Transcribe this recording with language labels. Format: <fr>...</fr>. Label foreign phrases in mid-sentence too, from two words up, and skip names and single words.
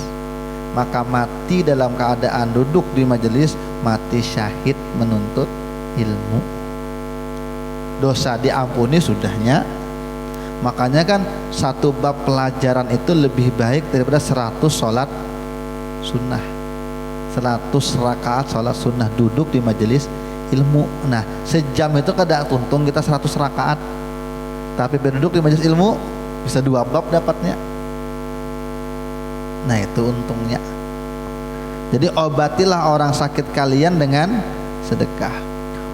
<id>Maka mati dalam keadaan duduk di majelis, mati syahid menuntut ilmu, dosa diampuni sudahnya. Makanya kan satu bab pelajaran itu lebih baik daripada 100 sholat sunnah, 100 rakaat sholat sunnah duduk di majelis ilmu. Nah sejam itu</id> <bjn>kada tuntung</bjn> <id>kita 100 rakaat, tapi berduduk di majelis ilmu bisa 2 bab dapatnya. Nah itu untungnya. Jadi obatilah orang sakit kalian dengan sedekah.</id>